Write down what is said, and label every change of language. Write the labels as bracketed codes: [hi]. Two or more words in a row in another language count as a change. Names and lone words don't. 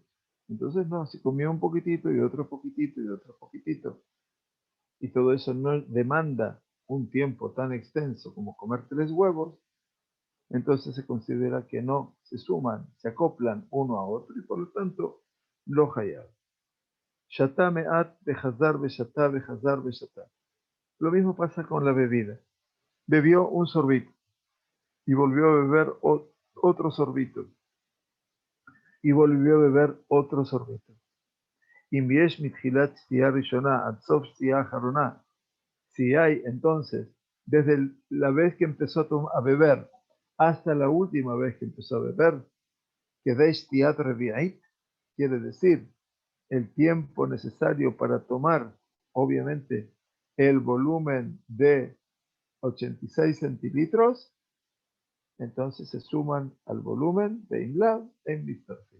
[es] Entonces no, si comió un poquitito y otro poquitito y otro poquitito, y todo eso no demanda un tiempo tan extenso como comer 3 huevos, entonces se considera que no se suman, se acoplan uno a otro y por lo tanto [he] לא חייב. שתה מעט וחזר ושתה וחזר ושתה. [es] Lo mismo pasa con la bebida. Bebió un sorbito y volvió a beber otro sorbito y volvió a beber otro sorbito. Si hay entonces, desde la vez que empezó a beber hasta la última vez que empezó a beber, que quiere decir el tiempo necesario para tomar, obviamente, el volumen de 86 centilitros, entonces se suman al volumen de Imlab en Mistarfim.